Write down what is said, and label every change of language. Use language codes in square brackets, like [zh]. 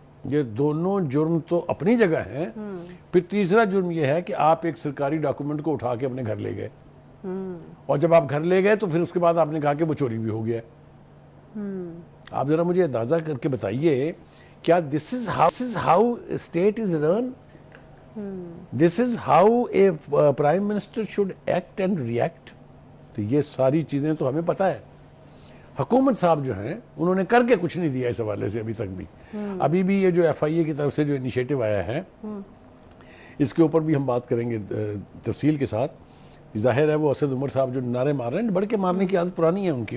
[ur] یہ دونوں جرم تو اپنی جگہ ہیں. پھر تیسرا جرم یہ ہے کہ آپ ایک سرکاری ڈاکومنٹ کو اٹھا کے اپنے گھر لے گئے، اور جب آپ گھر لے گئے تو پھر اس کے بعد آپ نے کہا کہ وہ چوری بھی ہو گیا. آپ ذرا مجھے اندازہ کر کے بتائیے، کیا [en] this is how a state is run? This is how a prime minister should act and react? [ur] تو یہ ساری چیزیں تو ہمیں پتہ ہے. حکومت صاحب جو ہیں انہوں نے کر کے کچھ نہیں دیا اس حوالے سے ابھی تک بھی. ابھی بھی یہ جو ایف آئی اے کی طرف سے جو انیشیٹو آیا ہے، اس کے اوپر بھی ہم بات کریں گے تفصیل کے ساتھ. ظاہر ہے وہ اسد عمر صاحب جو نعرے مار رہے ہیں، بڑھ کے مارنے کی عادت پرانی ہے ان کی.